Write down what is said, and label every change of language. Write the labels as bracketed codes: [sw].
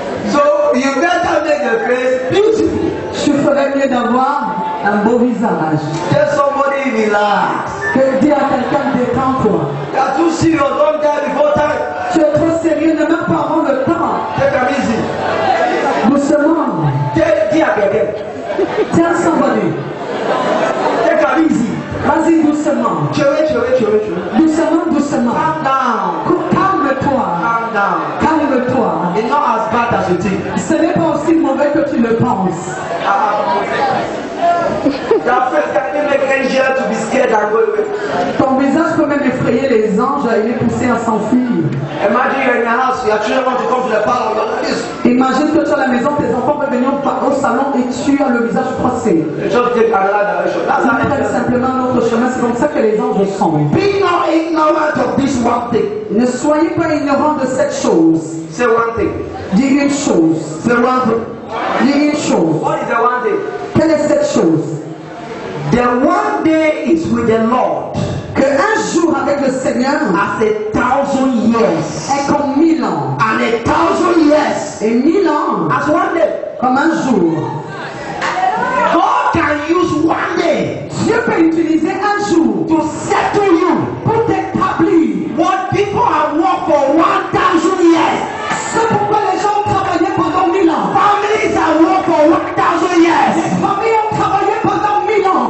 [en] So you better make the face beautiful. [fr] Tu ferais mieux d'avoir un beau visage. [en] Tell somebody relax. [fr] Que dire à quelqu'un détends-toi. [en] You are too serious. Don't die before time. [fr] Tu es trop sérieux, ne même pas avant le temps. [en] Take it easy. [fr] Doucement. Dis à quelqu'un. [en] Tell somebody. Take it easy. [fr] Vas-y doucement. Doucement, doucement. [en] Calm down. [fr] Calme-toi. [en] Calm down. [fr] Calme-toi. [en] It's not as bad as you think. [fr] Ce n'est pas aussi mauvais que tu le penses. [en] Your face can even make angels to be scared and go away. [fr] Ton visage peut même effrayer les anges et les pousser à s'enfuir. [en] Imagine you're in your house, your children want to come to the parlor, you're like this. [fr] Imagine que tu es à la maison, tes enfants peuvent venir au salon et tu as le visage froissé. [en] You just take another direction. That's [fr] Ils [en] how [fr] prennent [en] angels. [fr] simplement un autre chemin, c'est comme ça que les anges sont. [en] Be not ignorant of this one thing. [fr] Ne soyez pas ignorants de cette chose. [en] Say one thing. [fr] Dis une chose. [en] Say one thing. [fr] Dis une chose. [en] What is the one thing? [fr] Quelle est cette chose? [en] The one day is with the Lord [fr] Que un jour avec le Seigneur [en] as 1,000 years, [fr] est comme 1000 ans. [en] and 1,000 years [fr] Et 1000 ans [en] as one day. [fr] comme un jour. [en] God can use one day [fr] Dieu peut utiliser un jour [en] to settle you. [fr] pour t'établir. [en] What people have worked for 1,000 years, [fr] C'est pourquoi les gens ont travaillé pendant 1000 ans. [en] families have worked for 1,000 years. [fr] Les familles ont travaillé pendant 1000 ans.